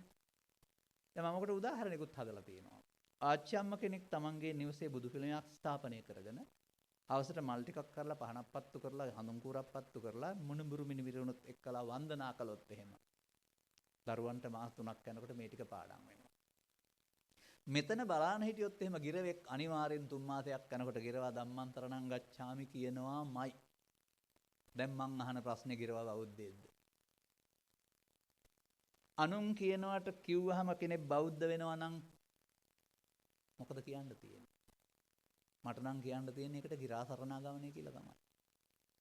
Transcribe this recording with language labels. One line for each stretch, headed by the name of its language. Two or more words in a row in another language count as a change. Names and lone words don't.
Sinhala: දැන් මම ඔකට උදාහරණයකුත් හදලා තියෙනවා. ආච්චි අම්මා කෙනෙක් තමන්ගේ නිවසේ බුදු පිළිමයක් ස්ථාපනය කරගෙන අවසට මල් ටිකක් කරලා පහනක් පත්තු කරලා හඳුන් කූරක් පත්තු කරලා මුණුබුරු මිනිවිරුණුත් එක්කලා වන්දනා කළොත් එහෙම දරුවන්ට මාස 3ක් යනකොට මේ ටික පාඩම් වෙනවා. මෙතන බලාන හිටියොත් එහෙම ගිරවෙක් අනිවාර්යෙන් 3 මාසයක් යනකොට ගිරවා
Pali: ධම්මං සරණං ගච්ඡාමි
Sinhala: කියනවාමයි. දැන් මං අහන ප්‍රශ්නේ ගිරවා බෞද්ධයෙක්ද? අනුන් කියනවට කිව්වහම කෙනෙක් බෞද්ධ වෙනවා නම් මොකද කියන්න තියෙන්නේ? මට නම් කියන්න තියෙන්නේ ඒකට ගිරා සරණාගමනය කියලා තමයි.